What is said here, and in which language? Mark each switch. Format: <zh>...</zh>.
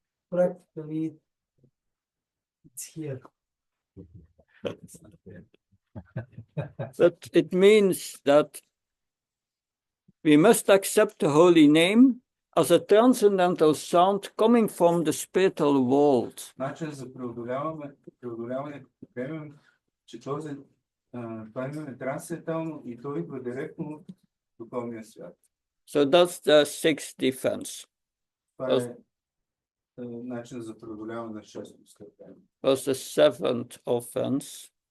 <en>Practically, it's here. But it means that we must accept the holy name as a transcendental sound coming from the spiritual world.</en> <bg>Начин за преодоляване, приемем, че това име е трансцендентално и то идва директно от духовния свят.</bg> <en>So that's the sixth defense.</en> <bg>Това е начин за преодоляване на шестото оскърбление.</bg> <en>That's the seventh offense.</en>